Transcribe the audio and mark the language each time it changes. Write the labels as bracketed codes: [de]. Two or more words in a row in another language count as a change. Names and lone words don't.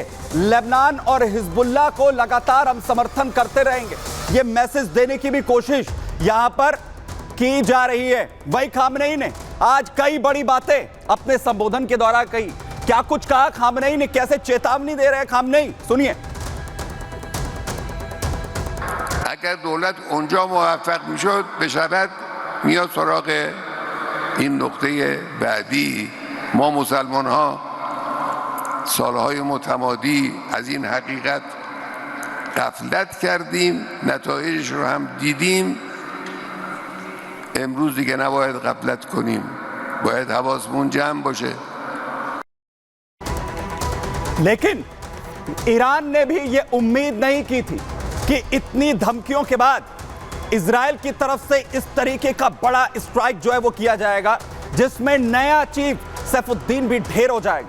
[hi] लेबनान और हिजबुल्लाह को लगातार हम समर्थन करते रहेंगे, ये मैसेज देने की भी कोशिश यहां पर की जा रही है। वही ख़ामेनी ने आज कई बड़ी बातें अपने संबोधन के दौरान कही। क्या कुछ कहा ख़ामेनी ने, कैसे चेतावनी दे रहे हैं ख़ामेनी, सुनिए। [fa] اگر دولت اونجا موفق میشد بشود میاد سراغ این نقطه بعدی. ما مسلمان ها سالهای متمادی از این حقیقت غفلت کردیم، نتایجش رو هم دیدیم. امروز دیگه نباید غفلت کنیم، باید حواسمون جمع باشه. [hi] लेकिन ईरान ने भी ये उम्मीद नहीं की थी कि इतनी धमकियों के बाद इजराइल की तरफ से इस तरीके का बड़ा स्ट्राइक जो है वो किया जाएगा, जिसमें नया चीफ सैफुद्दीन भी ढेर हो जाएगा।